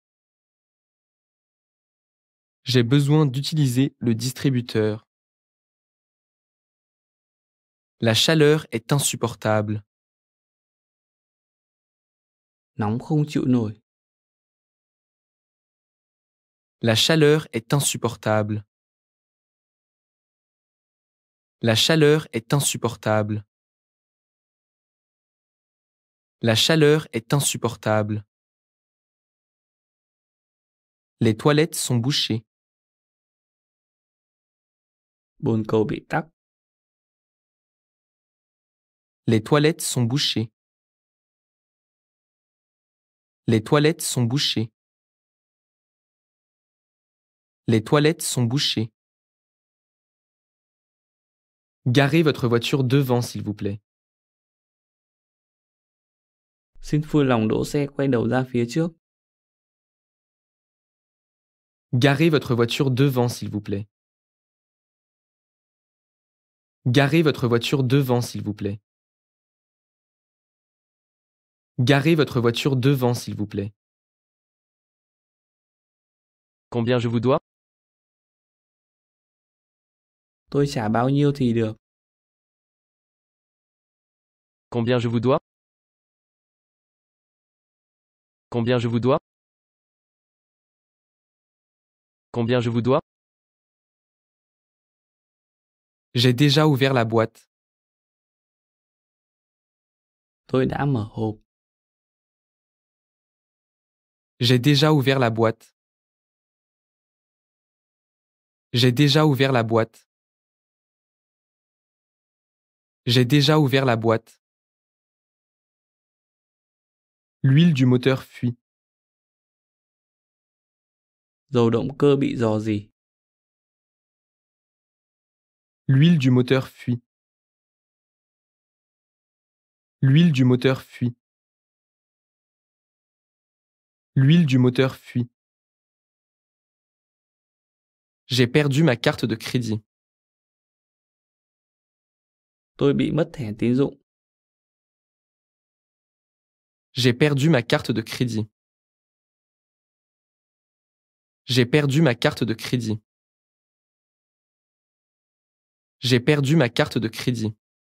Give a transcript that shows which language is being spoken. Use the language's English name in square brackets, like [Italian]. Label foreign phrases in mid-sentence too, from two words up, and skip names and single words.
[French] J'ai besoin d'utiliser le distributeur. La chaleur est insupportable. [Vietnamese] Nóng không chịu nổi. [French] La chaleur est insupportable. La chaleur est insupportable. La chaleur est insupportable. Les toilettes sont bouchées. [Vietnamese] Bồn cầu bị tắc. [French] Les toilettes sont bouchées. Les toilettes sont bouchées. Les toilettes sont bouchées. Garez votre voiture devant, s'il vous plaît. [Vietnamese] Xin vui lòng đỗ xe quay đầu ra phía trước. [French] Garez votre voiture devant, s'il vous plaît. Garez votre voiture devant, s'il vous plaît. Garez votre voiture devant, s'il vous plaît. Combien je vous dois? [Vietnamese] Tôi trả bao nhiêu thì được. [French] Combien je vous dois? Combien je vous dois? Combien je vous dois? J'ai déjà ouvert la boîte. [Vietnamese] Tôi đã mở hộp. [French] J'ai déjà ouvert la boîte. J'ai déjà ouvert la boîte. J'ai déjà ouvert la boîte. L'huile du moteur fuit. [Vietnamese] Dầu động cơ bị rò rỉ. [French] L'huile du moteur fuit. L'huile du moteur fuit. L'huile du moteur fuit. J'ai perdu ma carte de crédit. [Vietnamese] Tôi bị mất thẻ tín dụng. [French] J'ai perdu ma carte de crédit. J'ai perdu ma carte de crédit. J'ai perdu ma carte de crédit.